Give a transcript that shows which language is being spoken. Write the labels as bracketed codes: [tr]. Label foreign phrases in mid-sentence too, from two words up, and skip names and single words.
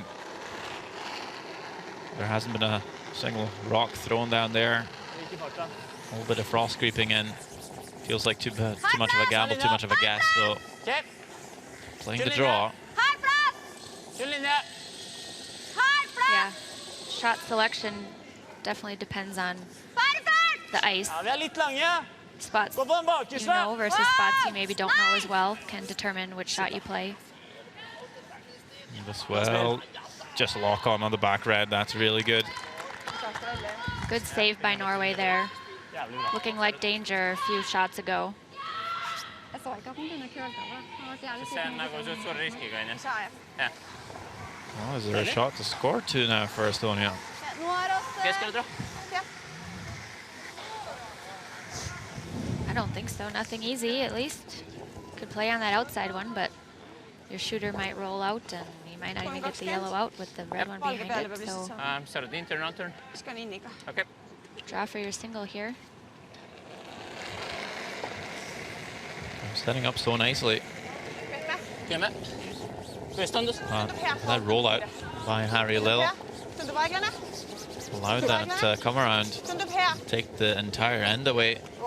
[en] There hasn't been a single rock thrown down there. A little bit of frost creeping in. Feels like too much of a gamble, too much of a guess. So Ok, playing the draw. [no] Hard plass! kjøl linje. Hard plass! [en] Yeah, shot selection definitely depends on [no] Hard plass! [en] the ice. [no] Ja, vi er litt lange. [en] Spots [no] Gå på den [en] you [no] bakerste. [en] know versus spots you maybe don't know as well can determine which shot you play. The swell, just lock on the back red. That's really good. Good save by Norway there. [no] Jævlig bra. [en] Looking like danger a few shots ago. [no] Jeg så ikke at den kunne køle over. Det har vært jævlig [et] See on [no] sykt. [et] nagu suht suure riskiga, onju. Saa, jah. jah. [en] Oh, is there a shot to score to now for Estonia? [no] Nå er oss... [et] Keskele tro. Ja. [en] I don't think so. Nothing easy, at least. Could play on that outside one, but your shooter might roll out and you might not even get the yellow out with the red one [et] Valge peale [en] behind [et] peab [en] it. [et] lihtsalt [en] So [et] saama. Sa oled intern, non-turn? Viskan inniga. okei. [en] draw for your single here. Setting up so nicely. [et] Pehme. [en] That rollout by Harry Lill allowed that come around, take the entire end away.